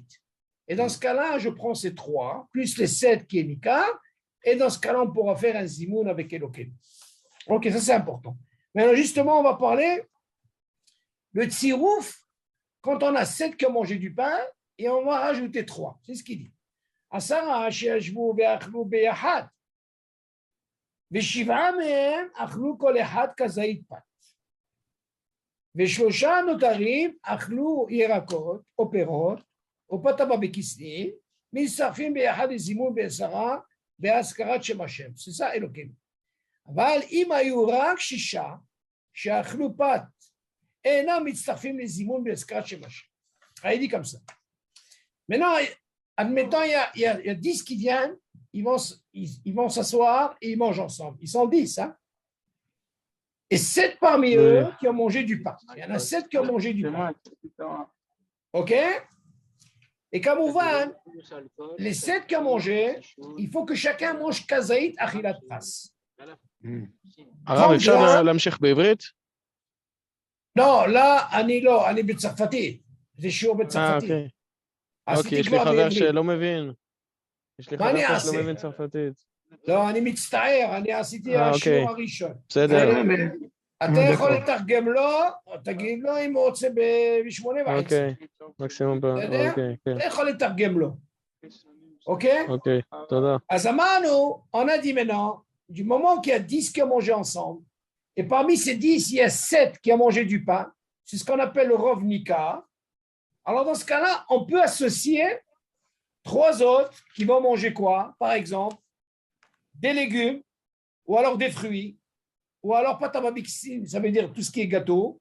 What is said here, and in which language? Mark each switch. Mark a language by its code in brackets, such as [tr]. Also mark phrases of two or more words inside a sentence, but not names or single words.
[fr] Et dans ce cas-là, je prends ces 3, plus les 7 qui est nikar, et dans ce cas-là, on pourra faire un zimoun avec Elokim. Ok, ça c'est important. Maintenant, justement, on va parler le tsirouf, quand on a 7 qui ont mangé du pain, et on va rajouter 3. C'est ce qu'il dit. [he] עשרה שישבו ואכלו ביחד. ושבעה מהם אכלו כל אחד כזית פת. ושלושה נותרים אכלו ירקות או פירות או פת בכיסים, מצטרפים ביחד לזימון בעשרה בהזכרת שם השם. זה אלוקים. אבל אם היו רק 6 שאכלו פת, אינם מצטרפים לזימון בהזכרת שם השם. [fr] Il dit comme ça. Maintenant, admettons, il y a 10 qui viennent, ils vont s'asseoir et ils mangent ensemble. Ils sont 10, hein? Et 7 parmi eux qui ont mangé du pain. Il y en a 7 qui ont mangé du pain. OK? Et comme on voit, les 7 qui ont mangé, il faut que chacun mange [he] כזית אכילת פרס. הרב, אפשר להמשיך בעברית? לא, אני בצרפתית. זה שיעור בצרפתית. אוקיי, יש לי חבר שלא מבין. יש לי חבר שלא מבין צרפתית. לא, אני מצטער, אני עשיתי השיעור הראשון. בסדר. אתה יכול לתרגם לו, תגיד לו אם הוא רוצה ב8:30. אוקיי, מקסימום. אתה יכול לתרגם לו. אוקיי? אוקיי, תודה. אז אמרנו, [fr] on a dit maintenant, du moment qu'il y a 10 qui ont mangé ensemble, et parmi ces 10, il y a 7 qui ont mangé du pain, c'est ce qu'on appelle le [he] רוב ניכר. [fr] Alors dans ce cas-là, on peut associer 3 autres qui vont manger quoi? Par exemple, des légumes, ou alors des fruits, ou alors patababixine, ça veut dire tout ce qui est gâteau.